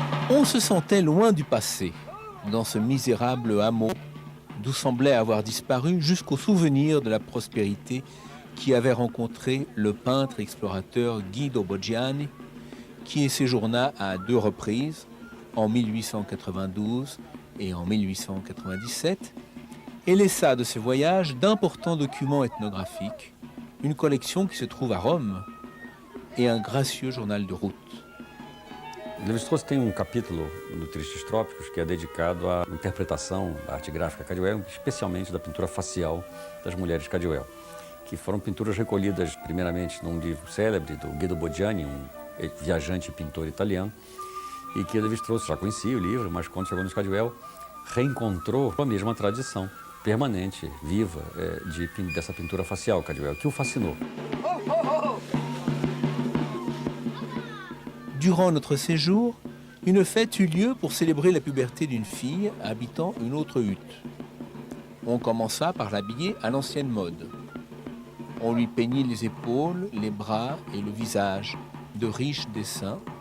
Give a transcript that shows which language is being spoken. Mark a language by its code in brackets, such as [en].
[fr] On se sentait loin du passé, dans ce misérable hameau, d'où semblait avoir disparu jusqu'au souvenir de la prospérité qui avait rencontré le peintre explorateur Guido Boggiani, qui y séjourna à 2 reprises, en 1892 et en 1897, et laissa de ses voyages d'importants documents ethnographiques, une collection qui se trouve à Rome et un gracieux journal de route. [pt] Lévi-Strauss tem capítulo no Tristes Trópicos que é dedicado à interpretação da arte gráfica Caldwell, especialmente da pintura facial das mulheres Caldwell, que foram pinturas recolhidas primeiramente num livro célebre do Guido Boggiani, viajante e pintor italiano, e que Lévi-Strauss já conhecia o livro, mas quando chegou no Caldwell, reencontrou a mesma tradição permanente, viva, dessa pintura facial Caldwell, que o fascinou. [fr] Durant notre séjour, une fête eut lieu pour célébrer la puberté d'une fille habitant une autre hutte. On commença par l'habiller à l'ancienne mode. On lui peignit les épaules, les bras et le visage de riches dessins.